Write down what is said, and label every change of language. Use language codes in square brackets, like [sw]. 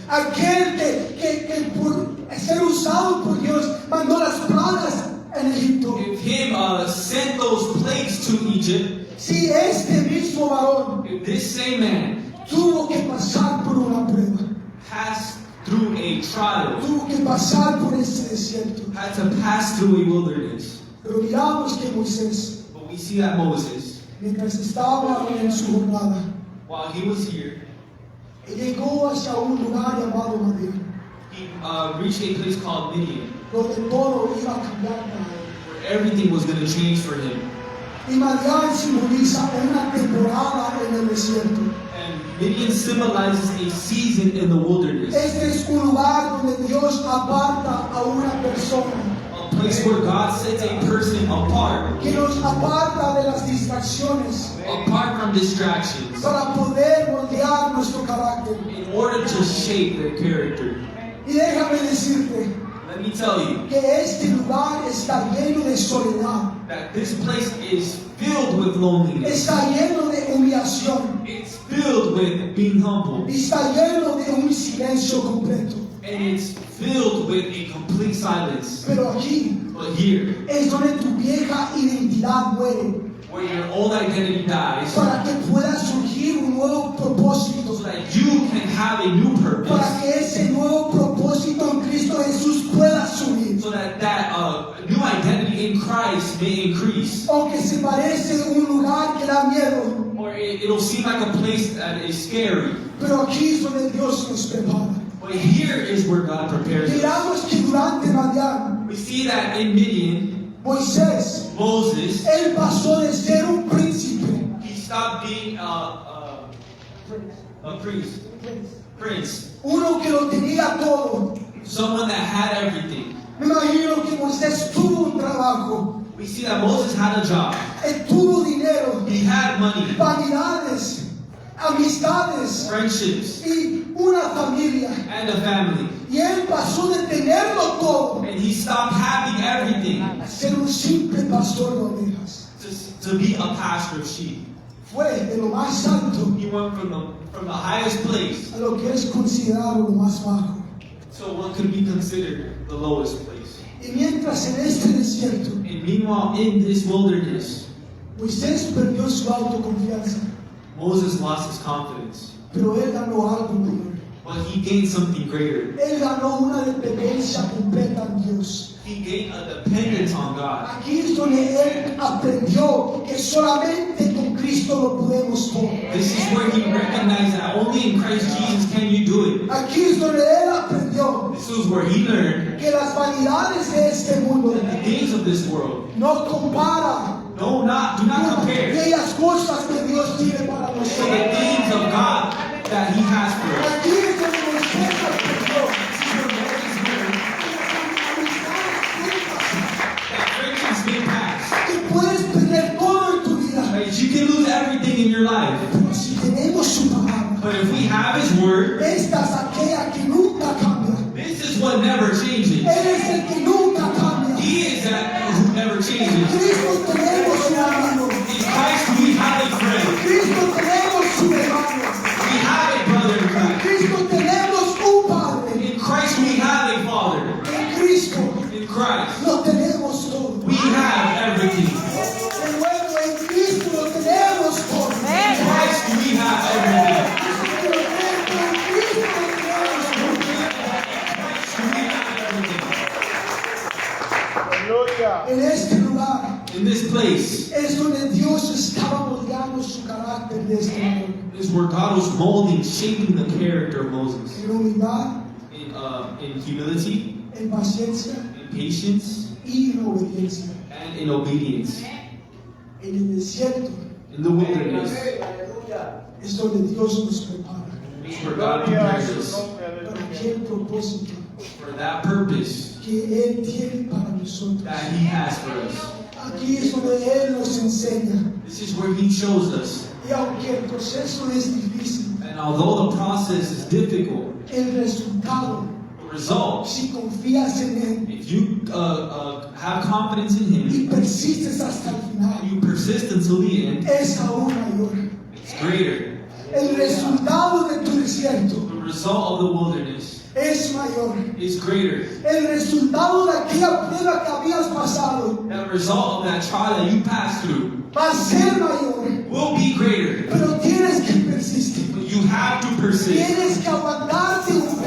[es] Aquel que por ser usado por Dios mandó las plagas en Egipto. [en] if him sent those plagues to Egypt, [es] Sí, este mismo varón [en] if this same man [es] tuvo que pasar por una prueba. [en] passed through a trial, [es] Tuvo que pasar por ese desierto. [en] had to pass through a wilderness. [es] Pero miramos que Moisés, [en] But we see that Moses, [es] mientras estaba en su jornada, [en] while he was here, [es] llegó hacia un lugar llamado Madián, [en] he reached a place called Midian, [es] donde todo iba a cambiar para él. [en] where everything was going to change for him. [es] Y Madián simboliza una temporada en el desierto. [en] And Midian symbolizes a season in the wilderness, [es] Este es un lugar donde Dios aparta a una persona, [en] a place where God sets a person apart, [es] que nos aparta de las distracciones [en] apart from distractions, [es] para poder moldear nuestro carácter. [en] in order to shape their character. [es] Y déjame decirte [en] Let me tell you [es] que este lugar está lleno de soledad, [en] that this place is filled with loneliness. [es] está lleno de humillación, [en] It's filled with being humble. [es] y está lleno de un silencio completo. [en] And it's filled with a complete silence. [es] Pero aquí [en] But here, [es] es donde tu vieja identidad muere, [en] where your old identity dies, [es] para que pueda surgir un nuevo propósito, [en] so that you can have a new [es] para [en] purpose, [es] que ese nuevo propósito en Cristo Jesús pueda subir. [en] so that new identity in Christ may increase. [es] Aunque se parece un lugar que da miedo, [en] Or it'll seem like a place that is scary. [es] pero aquí es donde Dios nos prepara. [en] But here is where God prepares us. [es] Miramos que durante Madián, [en] We see that in Midian, [es] Moisés, [en] Moses, [es] él pasó de ser un príncipe, [en] he stopped being a priest, prince, [es] uno que lo tenía todo. [en] someone that had everything. [es] Me imagino que Moisés tuvo un trabajo, [en] We see that Moses had a job. [es] él tuvo dinero, [en] He had money, [es] vanidades, amistades [en] friendships, [es] y una familia. [en] and a family. [es] Y él pasó de tenerlo todo [en] And he stopped having everything [es] a ser un simple pastor de ovejas. [en] to be a pastor of sheep. [es] Fue de lo más alto [en] He went from the highest place [es] a lo que es considerado lo más bajo. [en] to what could be considered the lowest place. [es] Y mientras en este desierto, [en] And meanwhile, in this wilderness, [es] Moisés perdió su autoconfianza, [en] Moses lost his confidence. [es] pero él ganó algo mayor. [en] But he gained something greater. [es] Él ganó una dependencia completa en Dios. [en] He gained a dependence on God. [es] Aquí es donde él aprendió que solamente con Cristo lo podemos todo. [en] This is where he recognized that only in Christ Jesus can you do it. [es] Aquí es donde él aprendió [en] This was where he learned [es] que las vanidades de este mundo [en] that the things of this world, [es] no compara [en] do not compare to [es] aquellas cosas que Dios tiene para [en] the [es] nosotros. [en] things of God that he has for us. [es] Aquí es donde Moisés aprendió [en] This is where Moses learned that friendships may pass, [es] que puedes perder todo en tu vida, [en] that you can lose everything in your life. [es] pero si tenemos su palabra, [en] But if we have his word, [es] esta es aquella que nunca cambia. [en] this is what never changes. [es] Él es el que nunca cambia. [en] He is Jesus. [es] Cristo tenemos un amigo. [en] In Christ we have a friend. [es] Cristo tenemos un hermano. [en] We have a brother in Christ. [es] Cristo tenemos un Padre. [en] In Christ we have a Father. [es] En Cristo [en] In Christ [es] lo tenemos todo. [en] we have everything. [es] De nuevo, en Cristo lo tenemos todo. [en] In Christ we have everything. [es] En Cristo lo tenemos todo. [en] We have everything. [es] Aleluya. En este lugar [en] In this place [es] es donde Dios estaba moldeando su carácter de este hombre. [en] is where God was molding, shaping the character of Moses. [es] En humildad, [en] In humility, [es] en paciencia [en] in patience, [es] y en obediencia. [en] and in obedience. [es] En el desierto [en] In the wilderness [es] es donde Dios nos prepara. [en] is where God [es] Gloria a [en] prepares [es] su [en] us [es] nombre. Para Aleluya. aquel propósito [en] for that purpose [es] que Él tiene para nosotros. [en] that He has for us. [es] Aquí es donde Él nos enseña. [en] This is where He shows us. [es] Y aunque el proceso es difícil, [en] And although the process is difficult, [es] el resultado, [en] the result, [es] si confías en Él [en] if you have confidence in Him, [es] y persistes hasta el final, [en] you persist until the end, [es] es aún mayor. [en] it's greater. [es] El resultado de tu desierto [en] The result of the wilderness [es] es mayor. [en] is greater. [es] El resultado de aquella prueba que habías pasado [en] That result of that trial that you passed through [es] va a ser mayor. [en] will be greater. [es] Pero tienes que persistir. [en] But you have to persist. [es] Tienes que aguantarte un poco